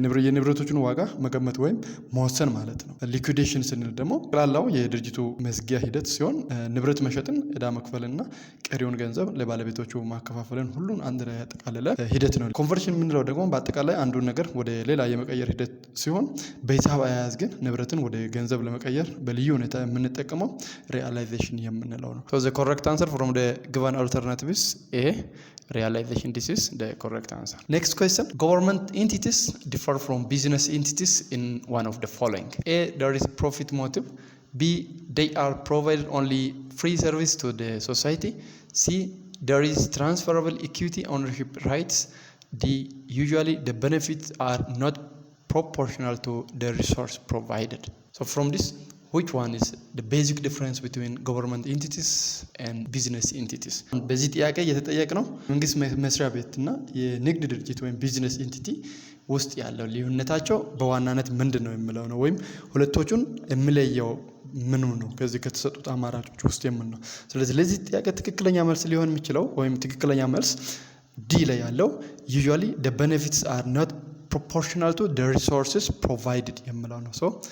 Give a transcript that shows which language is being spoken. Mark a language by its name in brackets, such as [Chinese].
[Amharic] የንብረቶቹን ዋጋ መገመት ወይም መወሰን ማለት ነው። ሊኩዊዴሽን ስንል ደግሞ ጠቅላላው የድርጅቱ መዝጊያ ሂደት ሲሆን ንብረት መሸጥን፣ ዕዳ መክፈልና ቀሪውን ገንዘብ ለባለቤቶቹ ማከፋፈልን ሁሉን አንድ ላይ ያጠቃለለ ሂደት ነው። ኮንቨርሽን የምንለው ደግሞ በአጠቃላይ አንዱን ነገር ወደ ሌላ የመቀየር ሂደት ሲሆን በሂሳብ አያያዝ ግን ንብረትን ወደ ገንዘብ ለመቀየር በልዩ ሁኔታ የምንጠቀመው ሪያላይዜሽን የምንለው ነው። [English] So the correct answer from the given alternatives A realization. This is the correct answer. Next question. Government entities differ from business entities in one of the following. A, there is profit motive. B, they are provided only free service to the society. C, there is transferable equity ownership rights. D, usually the benefits are not proportional to the resource provided. So from this, which one is the basic difference between government entities and business entities? [Amharic] በዚህ ጥያቄ የተጠየቅነው መንግስት መስሪያ ቤትና የንግድ ድርጅት ወይም ቢዝነስ ኢንቲቲ ውስጥ ያለው ልዩነታቸው በዋናነት ምንድን ነው የሚለው ነው። ወይም ሁለቶቹን የሚለየው ምኑ ነው ከዚህ ከተሰጡት አማራጮች ውስጥ የምን ነው። ስለዚህ ለዚህ ጥያቄ ትክክለኛ መልስ ሊሆን የሚችለው ወይም ትክክለኛ መልስ ዲ ላይ ያለው [English] usually the benefits are not proportional to the resources provided [Amharic] የሚለው ነው። ሶ